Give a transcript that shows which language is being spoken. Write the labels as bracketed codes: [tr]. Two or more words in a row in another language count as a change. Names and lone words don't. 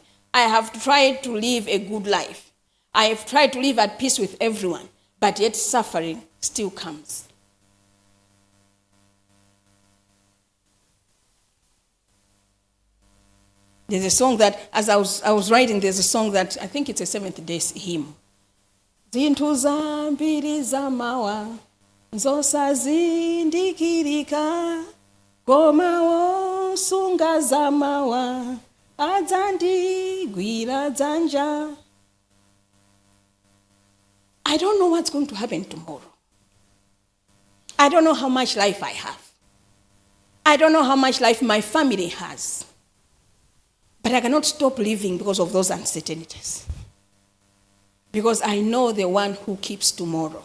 [en] I have tried to live a good life. I have tried to live at peace with everyone, but yet suffering still comes. There's a song that, as I was writing, there's a song that, I think it's a Seventh-day hymn. [ny] Zintu zambiri zamawa, zosazindikirika, komawo sunga zamawa, adzandigwira dzanja. [en] I don't know what's going to happen tomorrow. I don't know how much life I have. I don't know how much life my family has. But I cannot stop living because of those uncertainties. Because I know the one who keeps tomorrow.